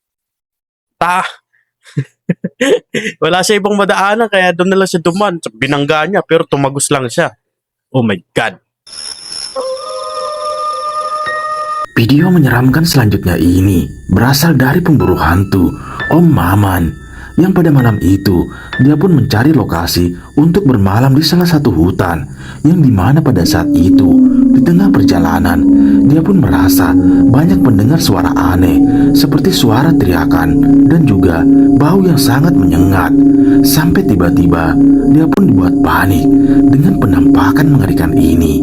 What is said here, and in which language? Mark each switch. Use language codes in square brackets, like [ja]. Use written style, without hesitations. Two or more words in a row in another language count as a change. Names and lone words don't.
[tl] Wala siya ibang madaanan, kaya doon na lang siya duman. Binangga niya, pero tumagos lang siya. [en] Oh my God. [id] Video menyeramkan selanjutnya ini berasal dari pemburu hantu Om Maman yang pada malam itu dia pun mencari lokasi untuk bermalam di salah satu hutan yang dimana pada saat itu di tengah perjalanan dia pun merasa banyak mendengar suara aneh seperti suara teriakan dan juga bau yang sangat menyengat sampai tiba-tiba dia pun dibuat panik dengan penampakan mengerikan ini.